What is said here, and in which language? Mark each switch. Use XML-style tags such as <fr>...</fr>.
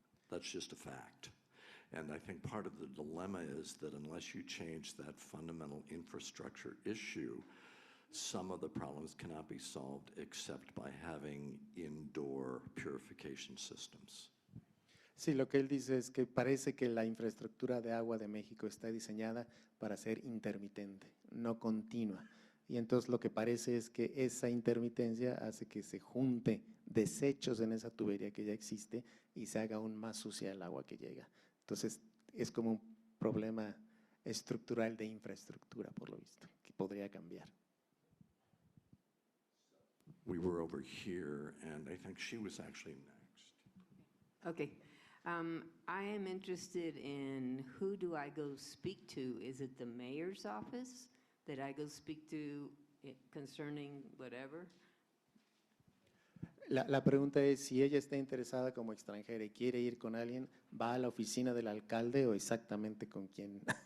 <en>That's just a fact. And I think part of the dilemma is that unless you change that fundamental infrastructure issue, some of the problems cannot be solved except by having indoor purification systems.</en> <es>Sí, lo que él dice es que parece que la infraestructura de agua de México está diseñada para ser intermitente, no continua. Y entonces lo que parece es que esa intermitencia hace que se junte desechos en esa tubería que ya existe y se haga aún más sucia el agua que llega. Entonces es como un problema estructural de infraestructura, por lo visto, que podría cambiar.</es> <en>We were over here, and I think she was actually next. Okay. I am interested in who do I go speak to? Is it the mayor's office that I go speak to concerning whatever?</en> <es>La pregunta es, si ella está interesada como extranjera y quiere ir con alguien, ¿va a la oficina del alcalde o exactamente con quién?</es>